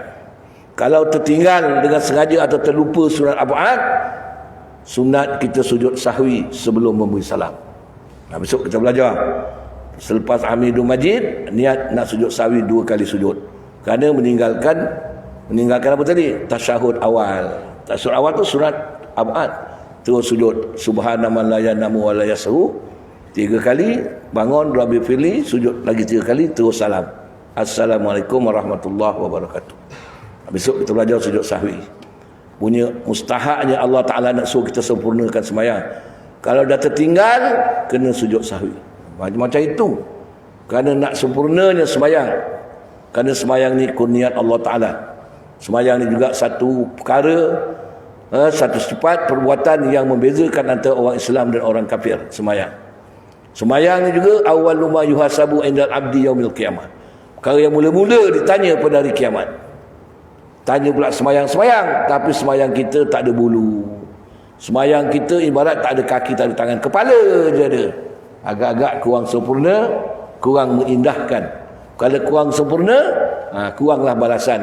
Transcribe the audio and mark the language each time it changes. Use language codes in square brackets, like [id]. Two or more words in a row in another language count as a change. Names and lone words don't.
[ms] Kalau tertinggal dengan sengaja atau terlupa sunat ab'ad, sunat kita sujud sahwi sebelum memberi salam. Besok kita belajar. Selepas [ar] حميد مجيد, [ms] niat nak sujud sahwi 2 kali sujud. Kerana meninggalkan apa tadi? Tasyahud awal. Tasyahud awal tu sunat ab'ad. Terus sujud [ar] سبحان من لا ينام ولا يسهو [ms] 3 kali, bangun [ar] رب اغفر لي, [ms] sujud lagi 3 kali, terus salam. [ar] السلام عليكم ورحمة الله وبركاته. [ms] Besok kita belajar sujud sahwi. Punya mustahaknya Allah Ta'ala nak suruh kita sempurnakan sembahyang. Kalau dah tertinggal, kena sujud sahwi. Macam itu. Kerana nak sempurnanya sembahyang. Kerana sembahyang ni kurniat Allah Ta'ala. Sembahyang ni juga satu perkara, satu sifat perbuatan yang membezakan antara orang Islam dan orang kafir. Sembahyang. Sembahyang ni juga [ar] أول ما يحاسب عند العبد يوم القيامة. [ms] Perkara yang mula-mula ditanya pada hari kiamat. Tanya pula sembahyang, tapi sembahyang kita tak ada bulu. Sembahyang kita ibarat tak ada kaki, tak ada tangan, kepala je ada. Agak-agak kurang sempurna, kurang mengindahkan. Kalau kurang sempurna, kuranglah balasan.